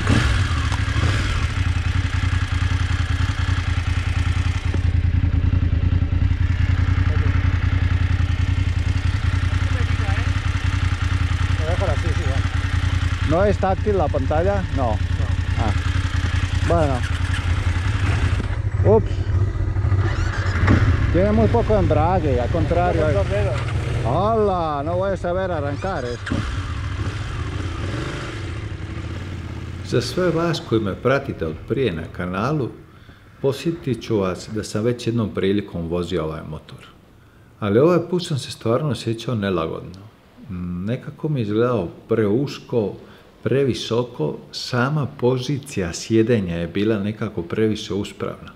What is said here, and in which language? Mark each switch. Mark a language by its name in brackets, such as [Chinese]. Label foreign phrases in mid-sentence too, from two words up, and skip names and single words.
[Spanish] Me déjala así, sí, va. ¿No es táctil la pantalla? No. Ah. Bueno. Ups. Tiene muy poco embrague, al contrario. Con dos dedos. ¡Hola! No voy a saber arrancar esto. [Croatian] Za sve vas koji me pratite od prije na kanalu, posjetit ću vas da sam već jednom prilikom vozio ovaj motor. Ali ovaj put sam se stvarno osjećao nelagodno. Nekako mi je izgledao preusko, previsoko, sama pozicija sjedenja je bila nekako previše uspravna.